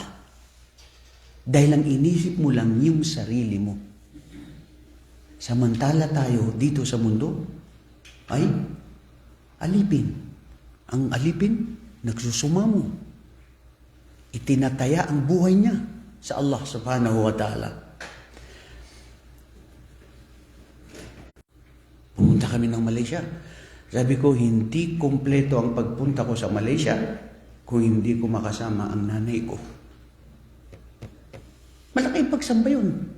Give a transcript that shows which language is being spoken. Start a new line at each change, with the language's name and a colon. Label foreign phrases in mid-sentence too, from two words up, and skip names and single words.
Filipino: Dahil ang inisip mo lang yung sarili mo. Samantala tayo dito sa mundo ay alipin. Ang alipin, nagsusumamo. Itinataya ang buhay niya sa Allah
Arabic: سبحانه وتعالى.
Filipino: Pumunta kami ng Malaysia. Sabi ko, hindi kompleto ang pagpunta ko sa Malaysia kung hindi ko makasama ang nanay ko. Malaking pagsamba yun.